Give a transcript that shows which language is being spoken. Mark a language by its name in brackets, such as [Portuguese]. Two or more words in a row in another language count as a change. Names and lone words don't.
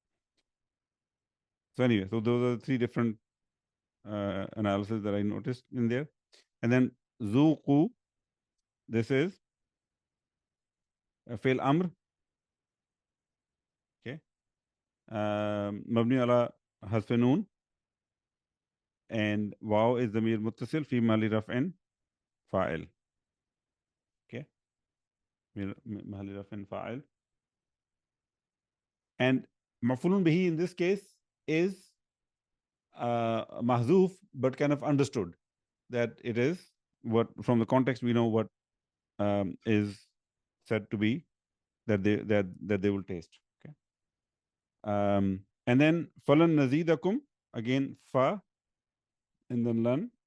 [English] So anyway, so those are the three different analysis that I noticed in there. And then zuqu, this is [Arabic] فعل أمر. Okay. مبني على حذف نون, [English] and waw is [Arabic] ضمير متصل في محل رفع فاعل. Okay. محل رفع فاعل. [English] And [Arabic] مفعول به [English] in this case is mahzuf, but kind of understood that it is what, from the context we know what is said to be that they will taste. Okay. And then [Arabic] فلن نزيدكم, [English] again fa, and then lan.